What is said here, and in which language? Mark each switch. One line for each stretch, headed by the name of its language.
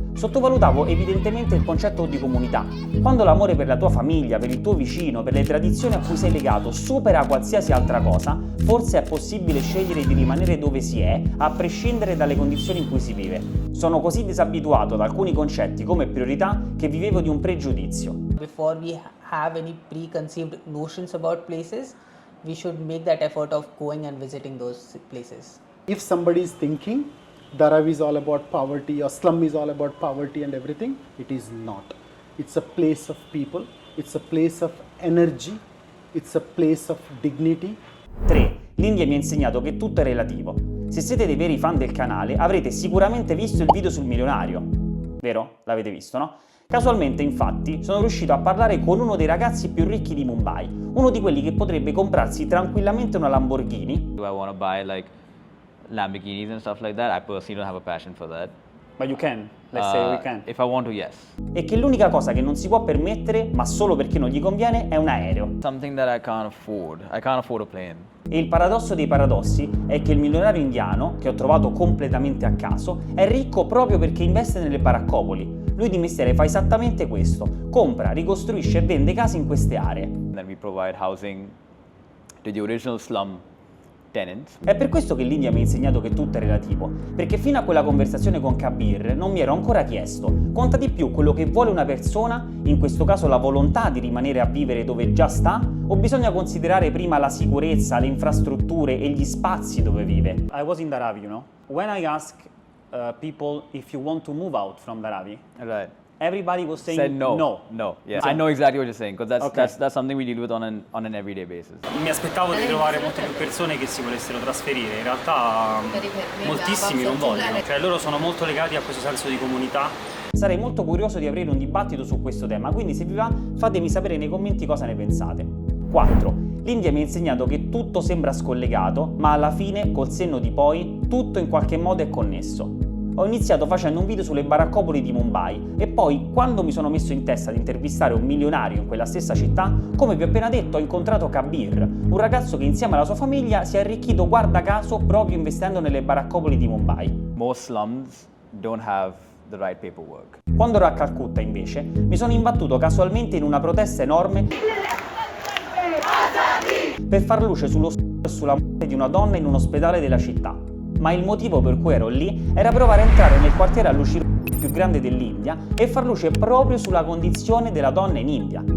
Italian: Sottovalutavo evidentemente il concetto di comunità. Quando l'amore per la tua famiglia, per il tuo vicino, per le tradizioni a cui sei legato supera qualsiasi altra cosa, forse è possibile scegliere di rimanere dove si è, a prescindere dalle condizioni in cui si vive. Sono così disabituato ad alcuni concetti come priorità che vivevo di un pregiudizio.
English: Before we have any preconceived notions about places, we should make that effort of going and visiting those places. If somebody is thinking Dharavi is all about poverty or slum is all about poverty and everything, it is not. It's a place of people, it's a place of energy, it's a place of dignity. 3.
Italian: L'India mi ha insegnato che tutto è relativo. Se siete dei veri fan del canale avrete sicuramente visto il video sul milionario. Vero? L'avete visto, no? Casualmente, infatti, sono riuscito a parlare con uno dei ragazzi più ricchi di Mumbai, uno di quelli che potrebbe comprarsi tranquillamente una Lamborghini.
English: Do I want to buy like Lamborghinis and stuff like that? I personally don't have a passion for that. But you can, let's say we can. If I want to, yes.
Italian: E che l'unica cosa che non si può permettere, ma solo perché non gli conviene, è un aereo.
English: Something that I can't afford. I can't afford a plane.
Italian: E il paradosso dei paradossi è che il milionario indiano, che ho trovato completamente a caso, è ricco proprio perché investe nelle baraccopoli. Lui di mestiere fa esattamente questo: compra, ricostruisce e vende case in queste aree.
English: Then we provide housing to the original slum tenants.
Italian: È per questo che l'India mi ha insegnato che tutto è relativo, perché fino a quella conversazione con Kabir non mi ero ancora chiesto: conta di più quello che vuole una persona, in questo caso la volontà di rimanere a vivere dove già sta, o bisogna considerare prima la sicurezza, le infrastrutture e gli spazi dove vive?
English: I was in Dharavi, you know. When I ask people if you want to move out from Dharavi, Right. everybody was saying Said no. no. No. Yeah. So- I know exactly what you're saying because Okay. that's something we deal with on an everyday basis.
Italian: Mi aspettavo di trovare molte più persone che si volessero trasferire, in realtà moltissimi non vogliono, cioè loro sono molto legati a questo senso di comunità. Sarei molto curioso di aprire un dibattito su questo tema, quindi se vi va fatemi sapere nei commenti cosa ne pensate. 4. L'India mi ha insegnato che tutto sembra scollegato, ma alla fine, col senno di poi, tutto in qualche modo è connesso. Ho iniziato facendo un video sulle baraccopoli di Mumbai e poi, quando mi sono messo in testa di intervistare un milionario in quella stessa città, come vi ho appena detto, ho incontrato Kabir, un ragazzo che insieme alla sua famiglia si è arricchito guarda caso proprio investendo nelle baraccopoli di Mumbai.
English: Most slums don't have the right paperwork.
Italian: Quando ero a Calcutta, invece, mi sono imbattuto casualmente in una protesta enorme per far luce sullo e sulla morte di una donna in un ospedale della città. Ma il motivo per cui ero lì era provare a entrare nel quartiere a luci più grande dell'India e far luce proprio sulla condizione della donna in India.